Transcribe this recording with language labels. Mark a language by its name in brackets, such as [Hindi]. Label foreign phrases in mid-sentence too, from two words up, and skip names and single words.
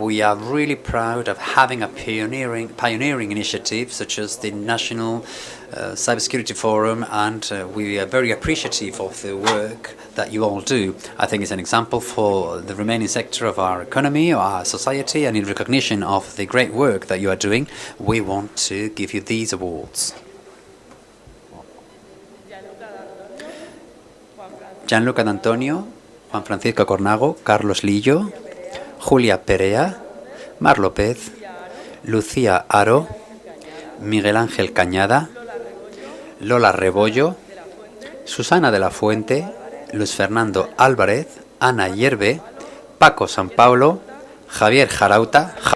[English] We are really proud of having a pioneering initiative such as the National Cybersecurity Forum, and we are very appreciative of the work that you all do. I think it's an example for the remaining sector of our economy, or our society, and in recognition of the great work that you are doing, we want to give you these awards. Gianluca D'Antonio, Juan Francisco Cornago, Carlos Lillo, Julia Perea, Mar López, Lucía Aro, Miguel Ángel Cañada, Lola Rebollo, Susana de la Fuente, Luis Fernando Álvarez, Ana Hierve, Paco Sampalo, Javier Jarauta,